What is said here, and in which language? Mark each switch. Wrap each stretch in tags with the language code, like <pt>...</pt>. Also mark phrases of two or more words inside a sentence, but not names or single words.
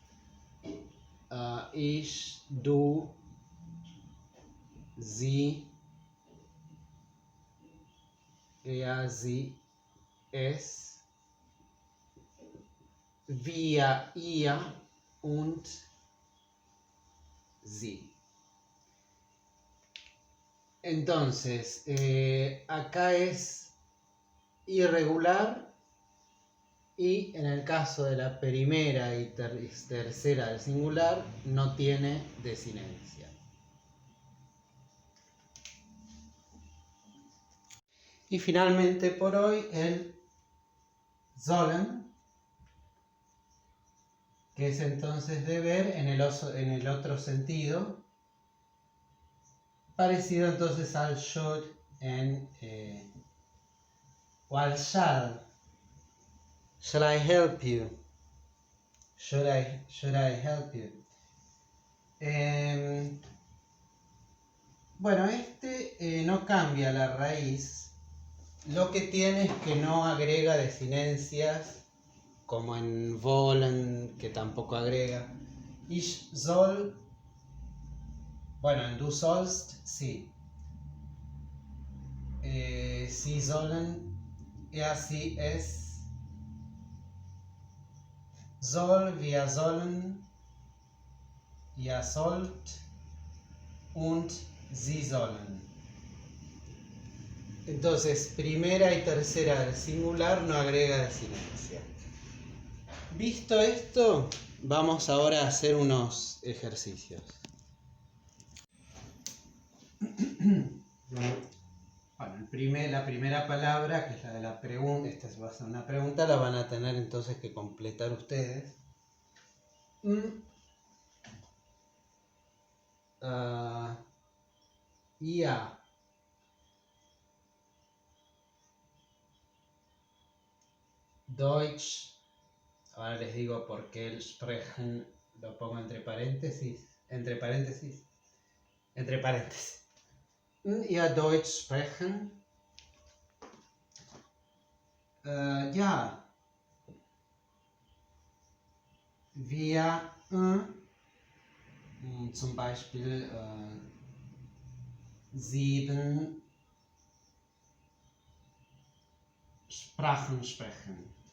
<de>Ich, du, sie, er, sie, es, wir, ihr und sie.</de> <es>Entonces, acá es irregular y en el caso de la primera y tercera del singular no tiene desinencia. Y finalmente por hoy el sollen, que es entonces deber en el otro sentido, parecido entonces al should o al shall.</es> <en>Shall I help you? Should I help you?</en> <es>Bueno, no cambia la raíz. Lo que tiene es que no agrega desinencias, como en wollen, que tampoco agrega.</es> <de>Ich soll,</de> <es>bueno, en</es> <de>du sollst,</de> <es>sí.</es> <de>Sie sollen, sie, es. Soll, wir sollen, ihr sollt und sie sollen.</de> <es>Entonces, primera y tercera del singular no agrega desinencia. Visto esto, vamos ahora a hacer unos ejercicios. Bueno, la primera palabra, que es la de la pregunta, esta va a ser una pregunta, la van a tener entonces que completar ustedes.</es> <de>Ja. Deutsch.</de> <es>Ahora les digo por qué el sprechen lo pongo entre paréntesis. Entre paréntesis.</es> <de>Ja, Deutsch sprechen. Ja. Wir zum Beispiel 7 Sprachen sprechen.</de>